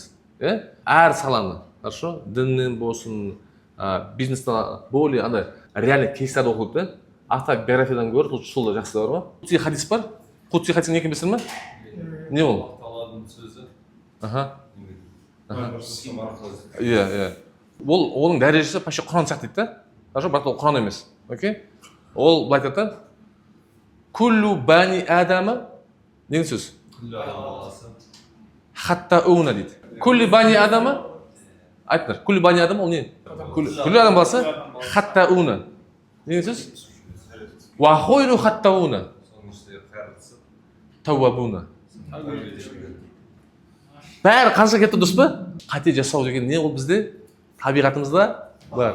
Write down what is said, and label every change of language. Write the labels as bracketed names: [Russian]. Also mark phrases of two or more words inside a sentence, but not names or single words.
[Kazakh] Әр саланы, хорошо, діннен болсын, бизнестен более андай реальный кейстарды оқып та, автобиографиядан гөрі сол да жақсы бар ма? Құдси хадис бар. Құдси хадис не екенін білесің ме? Не ол? Алладың сөзі. Иә. Оның дәрежесі почти Құран сияқты дейді да. Хорошо, бірақ ол Құран емес. Окей? Ол былай айтады да. [Arabic] كل بني آدم [Kazakh] деген сөз. Хаттауна дейді. [Arabic] كل بني آدم айтыңдар. كل بني آدم [Kazakh] ол не? Күллі адам баласы хаттауна деген сөз. [Arabic] وخير الخطائين. [Kazakh] Соның ішінде қайырлысы. Тауабуна. Бәрі қанша кетті дұрыс па? Қате жасау деген не ол бізде? Табиғатымызда бар.